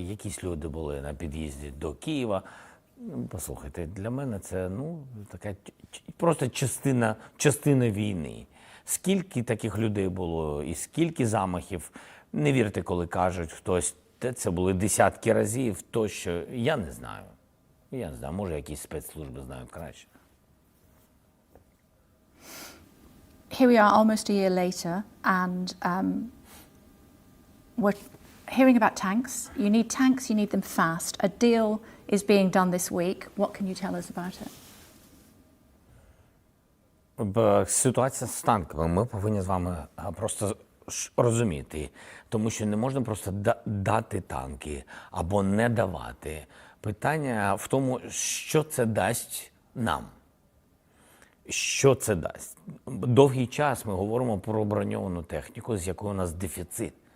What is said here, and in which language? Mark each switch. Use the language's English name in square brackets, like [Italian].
[Ukrainian] Якісь люди були на під'їзді до Києва. Послухайте, для мене це така просто частина війни. Скільки таких людей було і скільки замахів, не вірте, коли кажуть хтось, це були десятки разів, тощо, я не знаю. Я не знаю, може якісь спецслужби знають краще. [English] Here we are almost a year later, and we're hearing about tanks. You need them fast. A deal is being done this week. What can you tell us about it? [Ukrainian] Ситуація з танками. Ми повинні з вами просто розуміти, тому що не можна просто дати танки або не давати. Питання в тому, що це дасть нам. Що це дасть? Довгий час ми говоримо про броньовану техніку, з якою у нас дефіцит.